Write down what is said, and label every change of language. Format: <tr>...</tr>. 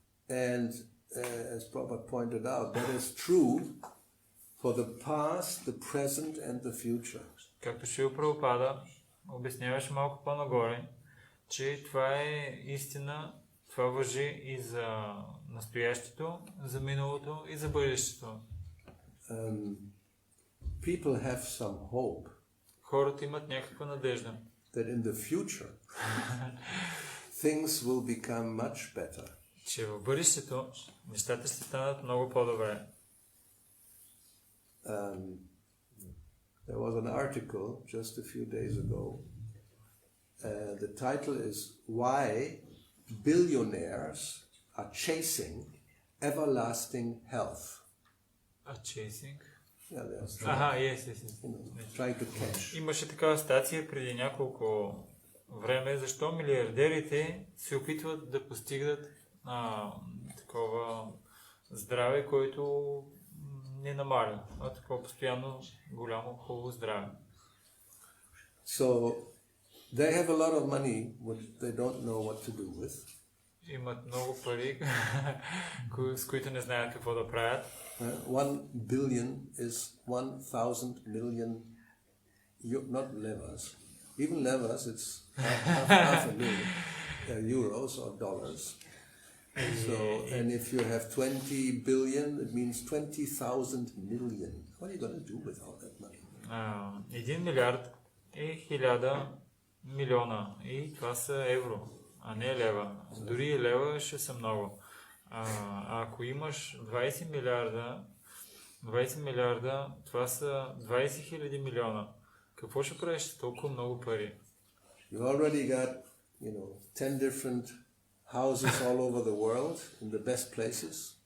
<en>And as Prabhupada pointed out, that is true for the past, the present and the future.</en> <bg>Както Шрила Прабхупада обясняваше малко по-нагоре, че това е истина, това важи и за настоящето, за миналото и за бъдещето.</bg> <en>People have some hope</en> <bg>Хората имат някаква надежда,</bg> <en>that in the future things will become much better.</en> <bg>че в бъдещето нещата ще станат много по-добре.</bg> <en>There was an article just a few days ago. The title is Why Billionaires Are Chasing Everlasting Health. Chasing? Yeah, they are Yes. trying to catch.</en> <bg>Имаше такава статия преди няколко време, защо милиардерите се опитват да постигнат такова здраве, което не намаля, а такова постоянно голямо, хубаво здраве.</bg> <en>So they have a lot of money which they don't know what to do with.</en> <bg>Имат много пари, с които не знаят какво да правят.</bg> <en>1 billion is 1,000 million, not levers. Even levers, it's half a million euros or dollars. So, and if you have 20 billion, it means 20,000 million. What are you going to do with all that money?</en> <bg>1 милиард е 1000 милиона и това са евро, а не лева. Дори и лева ще са много. Ако имаш 20 милиарда, това са 20 000 милиона. Какво ще правиш с толкова много пари?</bg> <en>You already got, 10 different houses all over the world in the best places.</en>